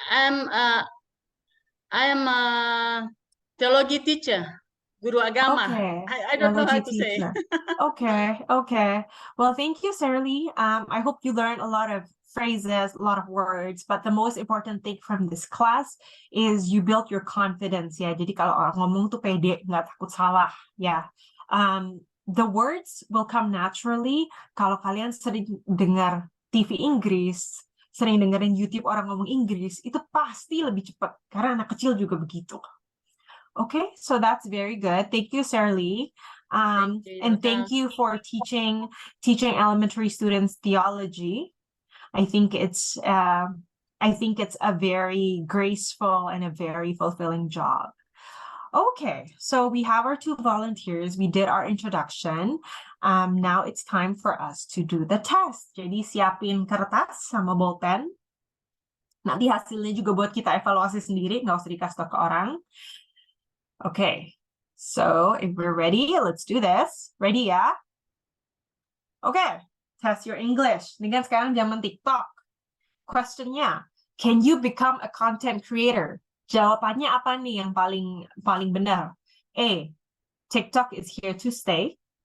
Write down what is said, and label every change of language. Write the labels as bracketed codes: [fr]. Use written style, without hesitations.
[en] I'm a theology teacher, [id] guru agama. [en] Okay, I don't know how theology to say. teacher. Okay. Well, thank you, Shirley. I hope you learned a lot of phrases, a lot of words, but the most important thing from this class is you built your confidence ya. [id] Jadi kalau orang ngomong tuh pede, nggak takut salah ya. [en] The words will come naturally [id] kalau kalian sering dengar TV Inggris, sering dengerin YouTube orang ngomong Inggris, itu pasti lebih cepat karena anak kecil juga begitu. [en] Okay, so that's very good. Thank you, Sarah Lee. Thank you, And thank you for teaching elementary students theology. I think it's a very graceful and a very fulfilling job. Okay, so we have our two volunteers. We did our introduction. Now it's time for us to do the test. [id] Jadi siapin kertas sama bolpen. Nanti hasilnya juga buat kita evaluasi sendiri, nggak usah dikasih tau ke orang. [en] Okay, so if we're ready, let's do this. Ready ya? Okay, test your English. [id] Ini kan sekarang zaman TikTok. [en] Questionnya, can you become a content creator? [id] Jawabannya apa nih yang paling benar? A, [en] TikTok is here to stay.